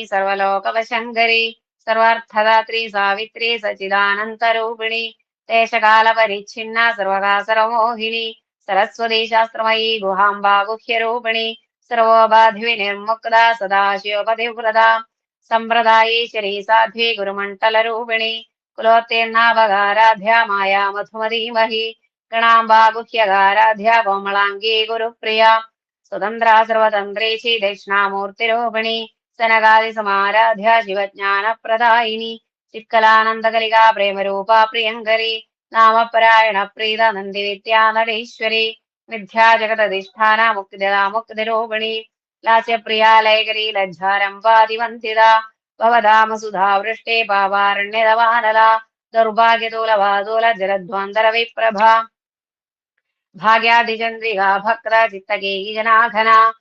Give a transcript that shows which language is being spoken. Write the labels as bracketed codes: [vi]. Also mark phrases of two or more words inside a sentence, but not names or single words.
[sa] सर्वलोकवशङ्करी सर्वार्थदात्री सावित्री सच्चिदानन्तरूपिणी देशकालपरिच्छिन्ना सर्वकासरमोहिनी सरस्वती शास्त्रमयी गुहाम्बा गुह्यरूपिणी सर्वोपाधिविनिर्मुक्ता सदाशिवपतिव्रता सम्प्रदायेश्वरी साध्वी गुरुमण्डलरूपिणी कुलोत्तीर्णा भगाराध्या माया मधुमतीमही ഗണാംബാ ഗുഹ്യകാരാധ്യ കോമളാംഗീ ഗുരുപ്രിയ സ്വതന്ത്ര സർവതന്ത്രേശി ദക്ഷിണാമൂർത്തിരോപിണി സനകാദി സമാരാധ്യ ശിവജ്ഞാനപ്രദായിനി ചിത്കലാനന്ദകലികാ പ്രേമരൂപ പ്രിയങ്കരി നാമപരായണ പ്രീത നന്ദി വിദ്യാ നടീശ്വരി മിഥ്യാ ജഗതധിഷ്ഠാന മുക്തിദാ മുക്തിരോപിണി ലാസ്യപ്രിയാ ലയകരി ലജ്ജാരംഭാതിവന്തിത ഭവധാമസുധാ വൃഷ്ടേ പാവാരണ്യതവാനല ദൗർഭാഗ്യതൂലവാതൂല ജലധ്വാന്തര വിപ്രഭ ഭാഗ്യാതിചന്ദ്രികാ ഭക്ര ചിത്തകേയി ജനാഘന